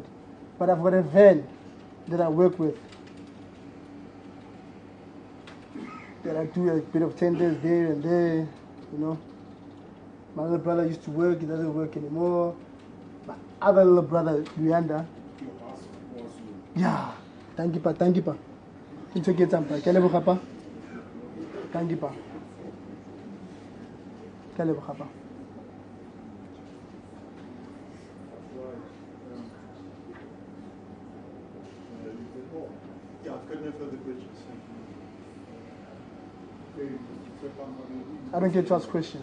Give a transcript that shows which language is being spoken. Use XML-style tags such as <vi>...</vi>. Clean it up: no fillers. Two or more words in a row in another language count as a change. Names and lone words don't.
<en>But I've got a van that I work with. That I do a bit of tenders there and there, you know. My little brother used to work, he doesn't work anymore. My other little brother, Luyanda. Your boss was you. Yeah, thank you,</en> <tn>pa. Ito ke tsampa. Ke leboga pa.</tn> <en>Thank you</en> <tn>pa. Ke leboga pa.</tn> <en>Yeah, I've got no further questions. I don't get to ask questions.</en>